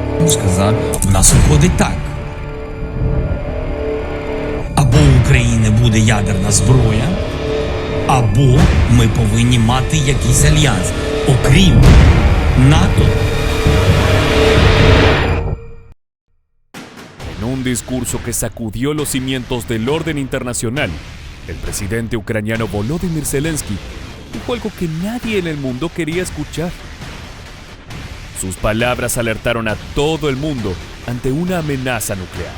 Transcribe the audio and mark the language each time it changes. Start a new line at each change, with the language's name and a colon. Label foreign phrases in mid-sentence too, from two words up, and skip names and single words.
Ukrainian: сказав, у нас виходить так. Або у України буде ядерна зброя, або ми повинні мати якийсь альянс, окрім НАТО.
Spanish: En un discurso que sacudió los cimientos del orden internacional, el presidente ucraniano Volodymyr Zelensky dijo algo que nadie en el mundo quería escuchar. Sus palabras alertaron a todo el mundo ante una amenaza nuclear.